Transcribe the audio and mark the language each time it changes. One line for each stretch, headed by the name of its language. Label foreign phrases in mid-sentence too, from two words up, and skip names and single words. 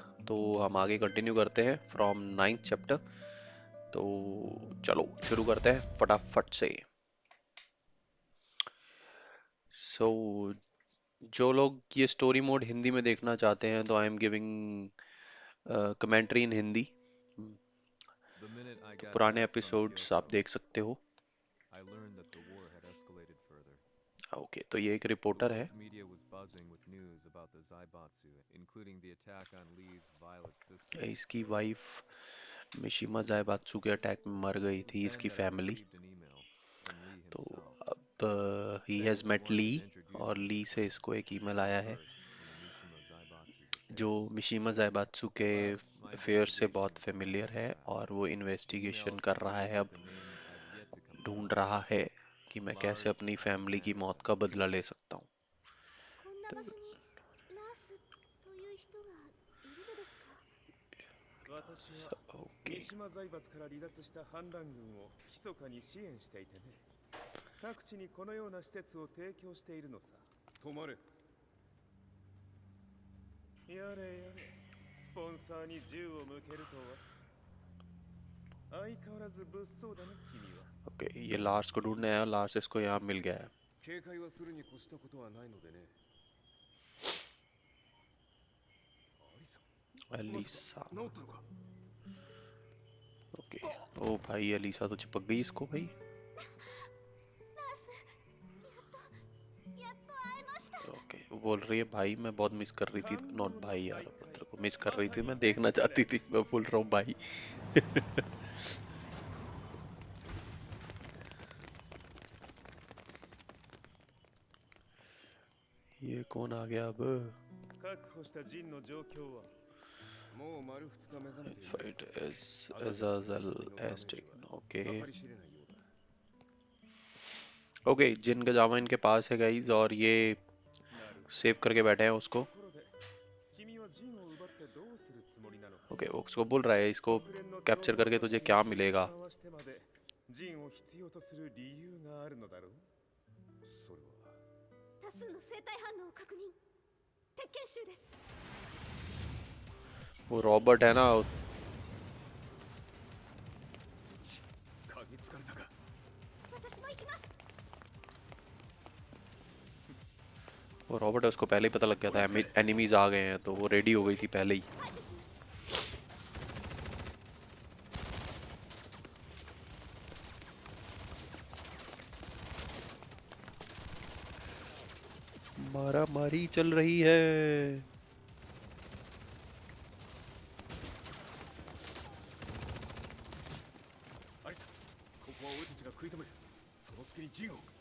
Hindi: तो हम आगे कंटिन्यू करते हैं
English: from 9th chapter.
Hindi: तो चलो शुरू करते हैं फटाफट से। सो जो लोग ये
English: story mode
Hindi: हिंदी में देखना चाहते हैं तो
English: I am giving commentary in Hindi. The minute I
Hindi: तो
English: got
Hindi: पुराने
English: back from
Hindi: एपिसोड्स आप
English: Kyoto,
Hindi: देख सकते हो।
English: I learned that the war had escalated further.
Hindi: ओके, तो ये एक
English: The
Hindi: रिपोर्टर है।
English: world's media was buzzing with news about the Zaibatsu, including the attack on Lee's Violet sisters.
Hindi: इसकी वाइफ मिशिमा जायबात्सु के अटैक में मर गई
English: It was
Hindi: थी,
English: then
Hindi: इसकी
English: that I
Hindi: फैमिली।
English: received an email from Lee
Hindi: तो
English: himself,
Hindi: अब ही
English: saying हैज़ he मेट wanted
Hindi: ली,
English: to introduce
Hindi: और
English: me
Hindi: ली से इसको एक ईमेल आया है
English: versed in the Mishima Zaibatsu's
Hindi: जो
English: affairs.
Hindi: मिशिमा जायबात्सु के
English: Alas, my
Hindi: अफेयर से
English: investigation
Hindi: बहुत
English: was on the
Hindi: फेमिलियर
English: right
Hindi: है,
English: track.
Hindi: और वो
English: The email
Hindi: इन्वेस्टिगेशन कर रहा है,
English: concluded
Hindi: अब
English: with a name I've yet to come
Hindi: ढूंढ
English: across.
Hindi: रहा है कि मैं कैसे
English: Lars
Hindi: अपनी फैमिली की मौत
English: Anderson.
Hindi: का बदला ले सकता हूँ।
Japanese: こんな場所にナースという人がいるのですか？私は
Hindi: ओके,
Japanese: 三島財閥から離脱した反乱軍を密かに支援していてね。各地にこのような施設を提供しているのさ。止まれ。やれやれ。スポンサーに銃を向けるとは。相変わらず物騒だね、君は。
Hindi: ओके, ये लार्स को ढूंढने आया, लार्स इसको यहाँ मिल गया है।
Japanese: 警戒はするに越したことはないのでね。アリサ、まさ
Hindi: अलीसा।
Japanese: か治ったのか。
Hindi: ओके, ओ भाई अलीसा तो चिपक गई इसको भाई।
Japanese: ナース、やっと会えました。
Hindi: ओके, वो बोल रही है भाई मैं बहुत मिस कर रही थी,
Japanese: 感動
Hindi: नॉट
Japanese: の
Hindi: भाई
Japanese: 再
Hindi: यार,
Japanese: 会。
Hindi: तेरे को मिस कर
Japanese: ま
Hindi: रही
Japanese: さ
Hindi: थी,
Japanese: に
Hindi: मैं
Japanese: 天
Hindi: देखना
Japanese: 使だ。
Hindi: चाहती थी, मैं बोल रहा हूँ भाई। ये कौन आ गया अब?
Japanese: 確保したジンの状況はもう丸2日目覚めている。
English: fight edge
Japanese: アガゼット
English: अजाजल
Japanese: のダメー
English: एज
Japanese: ジ
English: टेकन।
Japanese: は
Hindi: ओके
Japanese: 計り知れないようだ。
Hindi: ओके, जिन का जामा इनके पास है गाइज, और ये
Japanese: なるほ
Hindi: सेव करके बैठे हैं
Japanese: ど。と
Hindi: उसको।
Japanese: ころで、君はジンを奪ってどうするつもりなのか。
Hindi: ओके, वो उसको बोल रहा है इसको
Japanese: 国連の諜
Hindi: कैप्चर
Japanese: 報
Hindi: करके
Japanese: 組
Hindi: तुझे
Japanese: 織
Hindi: क्या
Japanese: に
Hindi: मिलेगा।
Japanese: 交わしてまでジンを必要とする理由があるのだろう。それは多数の生体反応を確認。鉄拳集です。
Hindi: वो रॉबर्ट है ना,
Japanese: 嗅ぎつかれたか。私も行きます。
Hindi: वो रॉबर्ट है, उसको पहले ही पता लग गया था एनिमीज आ गए हैं, तो वो रेडी हो गई थी पहले ही।
Japanese: 排除します。
Hindi: मारा मारी चल रही है।
Japanese: アリサ、ここは俺たちが食い止める。その隙にジンを。